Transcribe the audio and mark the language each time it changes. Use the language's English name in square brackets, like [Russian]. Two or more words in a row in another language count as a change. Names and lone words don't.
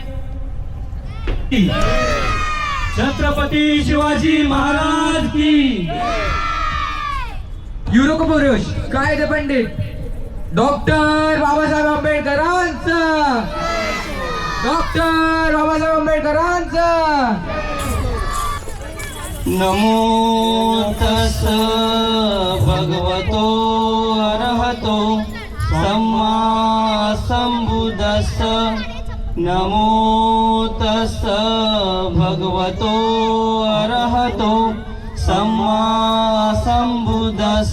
[Marathi] छत्रपती शिवाजी महाराज की। युरोपुरुष कायदे पंडित डॉक्टर बाबासाहेब आंबेडकरांचा, डॉक्टर बाबासाहेब आंबेडकरांचा। [Pali] नमो तस् भगवतो अरहतो सम्मा संबुद्धस्स। नमो तस् भगवतो अरहतो सम्मा संबुद्धस्स।